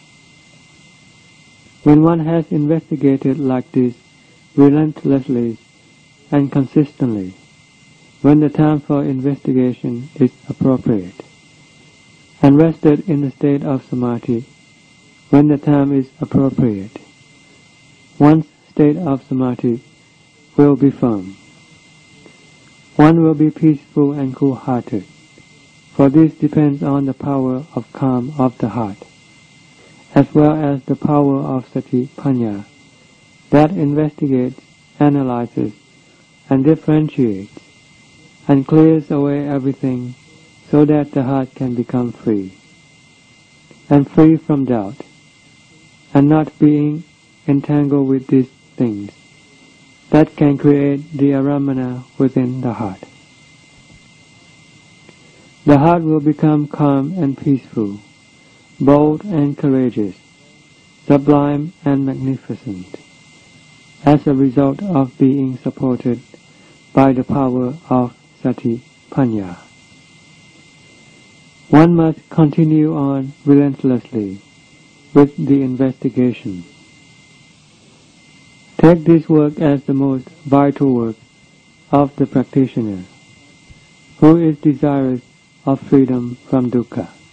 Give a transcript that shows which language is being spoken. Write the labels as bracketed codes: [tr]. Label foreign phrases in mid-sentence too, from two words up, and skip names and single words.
[en] When one has investigated like this relentlessly and consistently, when the time for investigation is appropriate, and rested in the state of samadhi, when the time is appropriate, one's state of samadhi will be firm. One will be peaceful and cool-hearted, for this depends on the power of calm of the heart, as well as the power of [pi] sati panya, [en] that investigates, analyzes, and differentiates, and clears away everything so that the heart can become free, and free from doubt, and not being entangled with these things that can create the aramana within the heart. The heart will become calm and peaceful, bold and courageous, sublime and magnificent, as a result of being supported by the power of [pi] sati panya. [en] One must continue on relentlessly with the investigation. Take this work as the most vital work of the practitioner, who is desirous of freedom from dukkha.